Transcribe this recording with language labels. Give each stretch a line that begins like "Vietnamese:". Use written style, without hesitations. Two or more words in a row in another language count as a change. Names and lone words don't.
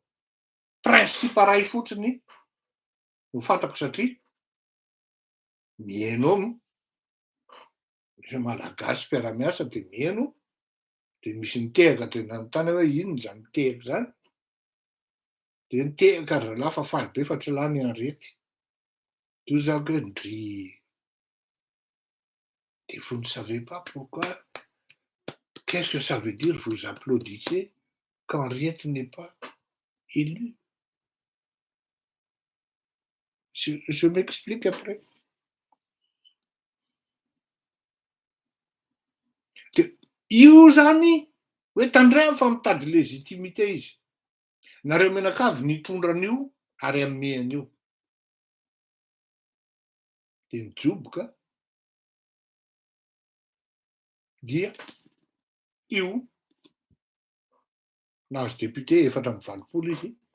Malagasy: Principe ray fotsiny no fantako satria mihaino misy malagasy mpiara-miasa dia mihaino dia misy nitehaka tena anontany hoe inona zany nitehaka zany dia nitehaka ry zalahy fa faly be fa tsy lany arety. Io zako hoe ndry
French: et vous ne savez pas pourquoi. Qu'est-ce que ça veut dire vous applaudissez quand Henriette n'est pas élue? Je m'explique après.
Malagasy: Io zany hoe tandray fa mitady légitimité izy. Nareo mianakavy nitondra an'io ary amin'ny an'io. Dia nijoboka dia io nahazo député 420 izy.